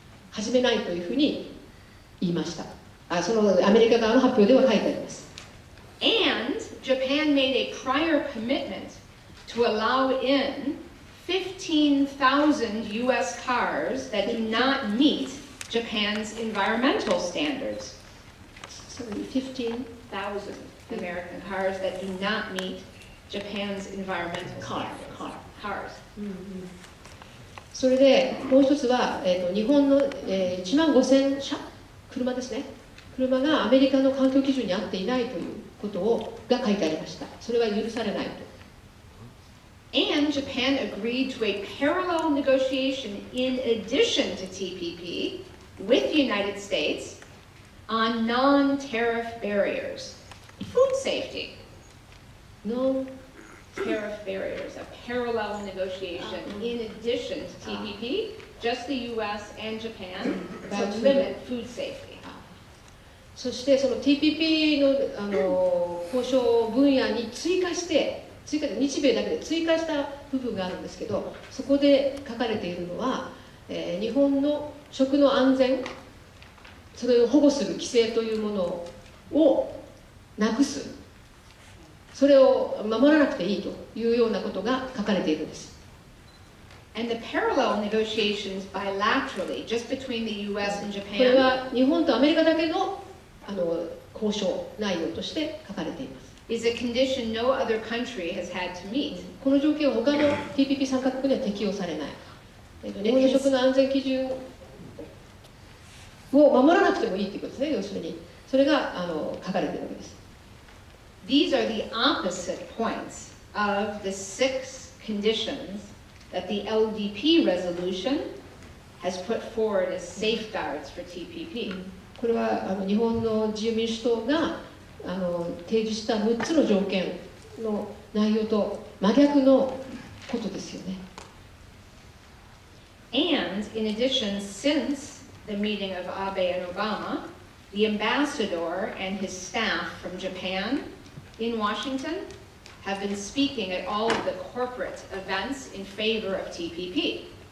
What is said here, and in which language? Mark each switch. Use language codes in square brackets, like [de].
[ja] 始めないというふうに言いました。そのアメリカ側の発表では書いてあります。 [en] And Japan made a prior commitment to allow in 15,000 US cars that do not meet Japan's environmental standards. 15,000 American cars that do not meet Japan's environmental standards. Cars. [ja] それでもう一つは、日本の、1万5000車、車ですね。車がアメリカの環境基準に合っていないということが書いてありました。それは許されないと。 [en] And Japan agreed to a parallel negotiation in addition to TPP with the United States on non-tariff barriers. Food safety. Non-tariff barriers, a parallel negotiation in addition to TPP, just the US and Japan, to limit food safety. [ja] そしてその TPP の、交渉分野に追加で日米だけで追加した部分があるんですけど、そこで書かれているのは、日本の食の安全、それを保護する規制というものをなくす、それを守らなくていいというようなことが書かれているんです。 [en] And the parallel negotiations bilaterally, just between the US and Japan. [ja] これは日本とアメリカだけの交渉内容として書かれています。 [en] Is a condition no other country has had to meet. [ja] この条件は他の TPP 参加国には適用されない。日本の食の安全基準を守らなくてもいいということですね、要するに。それが書かれているわけです。 [en] These are the opposite points of the 6 conditions that the LDP resolution has put forward as safeguards for TPP. [ja] これは日本の自由民主党が提示した6つの条件の内容と真逆のことですよね。 [en] And in addition, since the meeting of Abe and Obama, the ambassador and his staff from Japan in Washington have been speaking at all of the corporate events in favor of TPP.